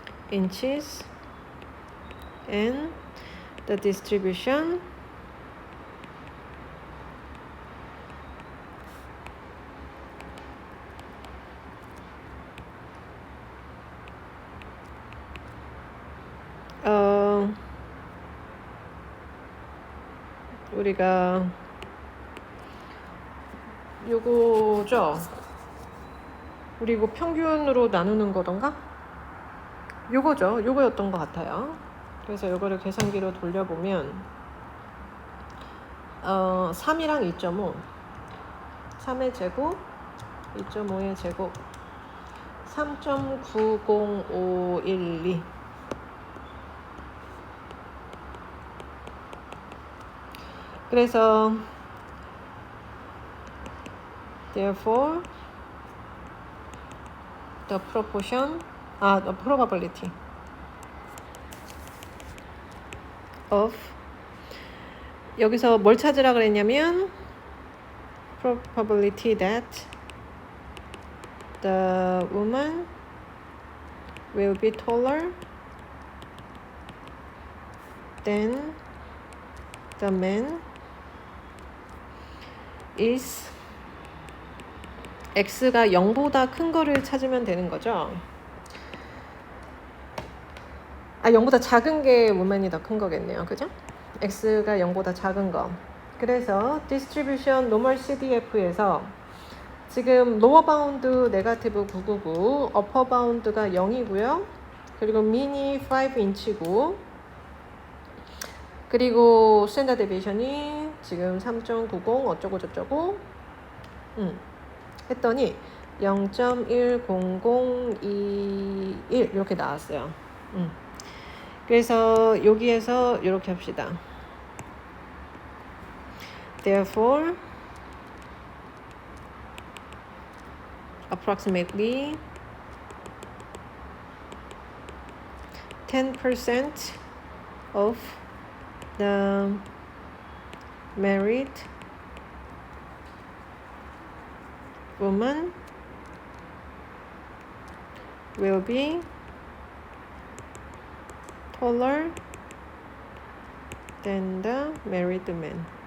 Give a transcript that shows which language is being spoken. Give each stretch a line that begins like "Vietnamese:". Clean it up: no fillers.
English: inches and the distribution
Korean: 우리가 요거죠. 우리 이거 평균으로 나누는 거던가? 요거죠. 요거였던 것 같아요. 그래서 요거를 계산기로 돌려보면 3이랑 2.5 3의 제곱 2.5의 제곱 3.90512 그래서 therefore
English: the proportion, the probability of,
Korean: 여기서 뭘 찾으라 그랬냐면
English: probability that the woman will be taller than the man is
Korean: x가 0보다 큰 거를 찾으면 되는 거죠. 0보다 작은 게 woman이 더 큰 거겠네요. 그죠? x가 0보다 작은 거. 그래서 distribution normal CDF에서 지금 lower bound 네거티브 999, upper bound가 0이고요. 그리고 mean이 5인치고, 그리고 스탠다드 데비에이션이 지금 3.90 어쩌고 저쩌고 했더니 0.10021 이렇게 나왔어요. 그래서 여기에서 이렇게 합시다.
English: Therefore, approximately 10% of the married woman will be taller than the married man.